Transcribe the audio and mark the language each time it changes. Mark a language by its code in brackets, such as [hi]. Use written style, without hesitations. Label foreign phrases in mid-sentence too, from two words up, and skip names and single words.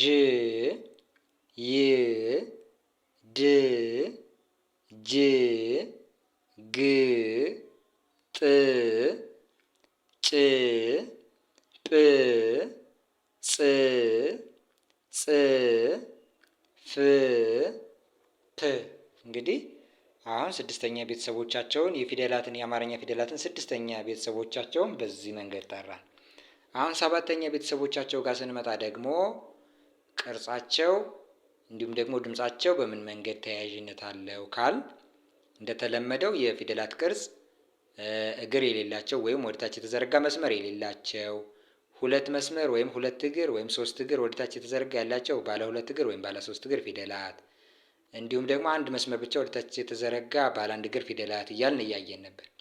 [am] ይ፣ ድ፣ ጅ፣ ግ፣ ጥ፣ ጭ፣ ጵ፣ ጽ፣ ፅ፣ ፍ፣ ፕ። እንግዲህ አሁን ስድስተኛ ቤተሰቦቻቸውን የፊደላትን የአማርኛ ፊደላትን ስድስተኛ ቤተሰቦቻቸውን በዚህ መንገድ ጠራን። አሁን ሰባተኛ ቤተሰቦቻቸው ጋር ስንመጣ ደግሞ ቅርጻቸው እንዲሁም ደግሞ ድምጻቸው በምን መንገድ ተያያዥነት አለው ካል እንደተለመደው የፊደላት ቅርጽ እግር የሌላቸው ወይም ወደታች የተዘረጋ መስመር የሌላቸው፣ ሁለት መስመር ወይም ሁለት እግር ወይም ሶስት እግር ወደታች የተዘረጋ ያላቸው ባለ ሁለት እግር ወይም ባለ ሶስት እግር ፊደላት፣ እንዲሁም ደግሞ አንድ መስመር ብቻ ወደታች የተዘረጋ ባለ አንድ እግር ፊደላት እያልን እያየን ነበር።